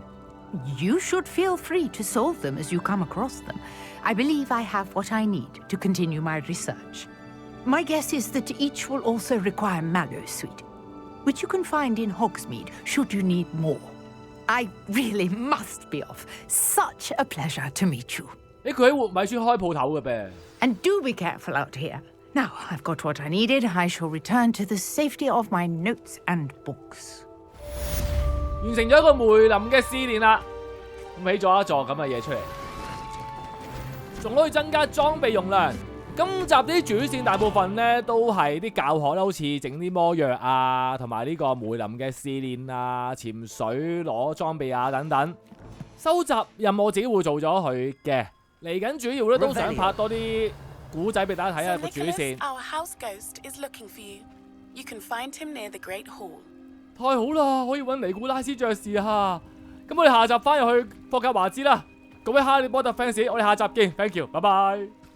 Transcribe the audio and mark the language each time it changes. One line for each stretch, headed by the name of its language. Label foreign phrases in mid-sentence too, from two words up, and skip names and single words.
English: You should feel free to solve them as you come across them. I believe I have what I need to continue my research. My guess is that each will also require mallowsweet, which you can find in Hogsmeade should you need more. I really must be off. Such a pleasure to meet you.
Cantonese: 佢喺活米村開鋪頭嘅唄。
English: And do be careful out here. Now, I've got what I needed. I shall return to the safety of my notes and books.
Cantonese: 完成咗一個梅林嘅試煉啦，咁起咗一座咁嘅嘢出嚟，仲可以增加裝備容量。今集啲主線大部分咧都係啲教學啦，好似整啲魔藥啊，同埋呢個梅林嘅試煉啊、潛水攞裝備啊等等。收集任務我自己會做咗佢嘅。嚟緊主要咧都想拍多啲古仔俾大家睇下個主線。
English: Our house ghost is looking for you. You can find him near the Great Hall.
Cantonese: 太好啦，可以揾尼古拉斯爵士啊！咁我哋下集翻入去霍格華茲啦。各位哈利波特 fans， 我哋下集見 ，
English: thank you，
Cantonese: 拜拜。